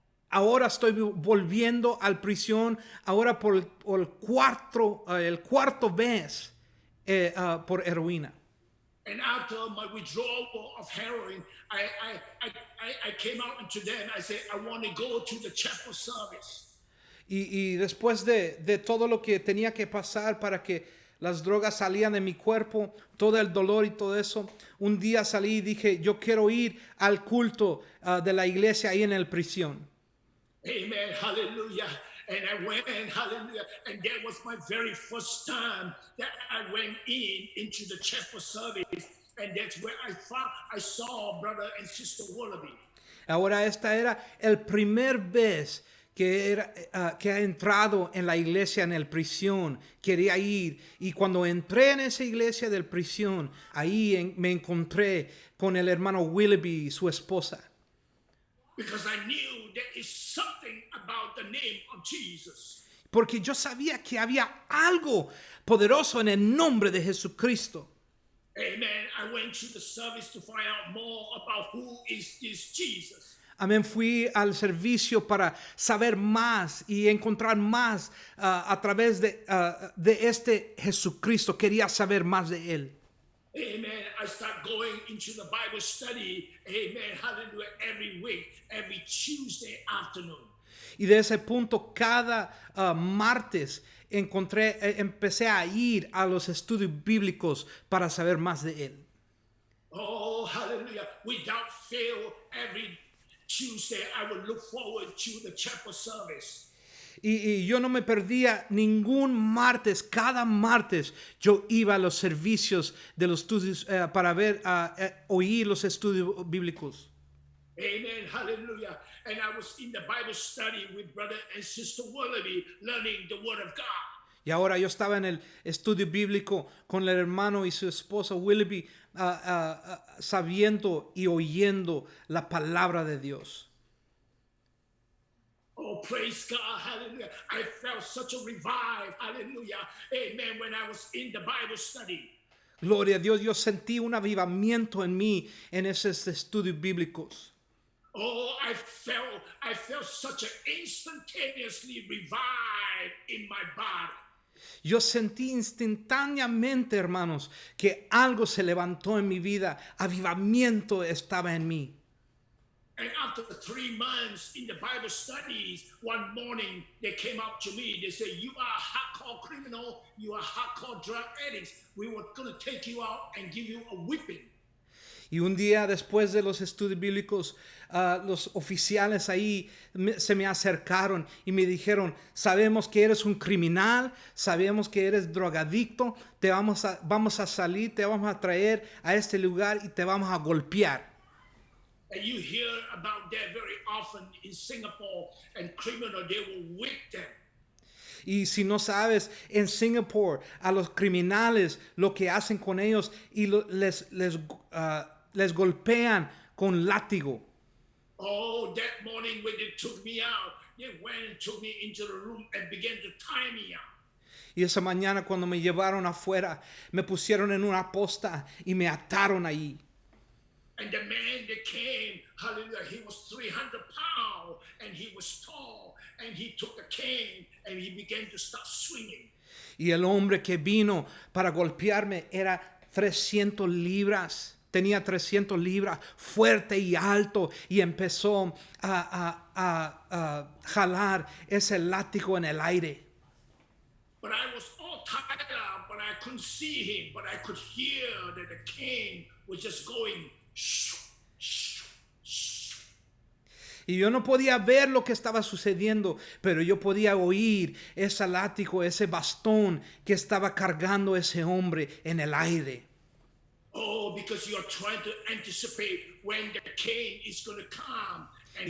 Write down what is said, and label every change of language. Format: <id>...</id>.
<es>Ahora estoy volviendo al prisión, ahora por el cuarto vez por heroína.</es> <en>And after my withdrawal of heroin, I came out to them. I said, I want to go to the chapel service.</en> <es>Y después de todo lo que tenía que pasar para que las drogas salían de mi cuerpo, todo el dolor y todo eso, un día salí y dije, yo quiero ir al culto de la iglesia ahí en el prisión.</es> <en>Amen, hallelujah. And I went, hallelujah, and that was my very first time that I went into the chapel service, and that's where I saw brother and sister Wallaby.</en> <es>Ahora esta era el primer vez que ha entrado en la iglesia en el prisión, quería ir, y cuando entré en esa iglesia del prisión, ahí me encontré con el hermano Willoughby y su esposa.</es> <en>Because I knew there is something about the name of Jesus.</en> <es>Porque yo sabía que había algo poderoso en el nombre de Jesucristo.</es> <en>Amen. I went to the service to find out more about who is this Jesus.</en> <es>Amén. Fui al servicio para saber más y encontrar más a través de este Jesucristo. Quería saber más de él.</es> <en>Amen. I start going into the Bible study. Amen. Hallelujah. Every week, every Tuesday afternoon.</en> <es>Y de ese punto, cada martes empecé a ir a los estudios bíblicos para saber más de él.</es> <en>Oh, hallelujah. Without fail, every Tuesday, I would look forward to the chapel service.</en> <es>Y yo no me perdía ningún martes. Cada martes yo iba a los servicios de los estudios para oír los estudios bíblicos.</es> <en>Amen. Hallelujah. And I was in the Bible study with brother and sister Wallaby, learning the word of God.</en> <es>Y ahora yo estaba en el estudio bíblico con el hermano y su esposa Willoughby, sabiendo y oyendo la palabra de Dios.</es> <en>Oh, praise God, hallelujah. I felt such a revive, hallelujah, amen, when I was in the Bible study.</en> <es>Gloria a Dios, yo sentí un avivamiento en mí en esos estudios bíblicos.</es> <en>Oh, I felt such an instantaneously revive in my body.</en> <es>Yo sentí instantáneamente, hermanos, que algo se levantó en mi vida. Avivamiento estaba en mí.</es> <en>And after 3 months in the Bible studies, one morning they came up to me. They said, "You are a hardcore criminal. You are hardcore drug addicts. We were going to take you out and give you a whipping."</en> <es>Y un día después de los estudios bíblicos, los oficiales ahí se me acercaron y me dijeron, sabemos que eres un criminal, sabemos que eres drogadicto, vamos a salir, te vamos a traer a este lugar y te vamos a golpear.</es> <en>And you hear about that very often in Singapore, and criminal, they will whip them.</en> <es>Y si no sabes, en Singapur, a los criminales lo que hacen con ellos y les golpean con látigo.</es> <en>Oh, that morning when they took me out, they went and took me into the room and began to tie me out.</en> <es>Y esa mañana cuando me llevaron afuera, me pusieron en una posta y me ataron ahí.</es> <en>And the man that came, hallelujah, he was 300 pounds and he was tall, and he took a cane and he began to start swinging.</en> <es>Y el hombre que vino para golpearme era 300 libras. Tenía 300 libras, fuerte y alto, y empezó a jalar ese látigo en el aire.</es> <en>But I was all tired out, but I couldn't see him, but I could hear that the cane was just going shoo, shoo, shoo.</en> <es>Y yo no podía ver lo que estaba sucediendo, pero yo podía oír ese látigo, ese bastón que estaba cargando ese hombre en el aire.</es> <en>Oh, because you're trying to anticipate when the cane is going to come and</en>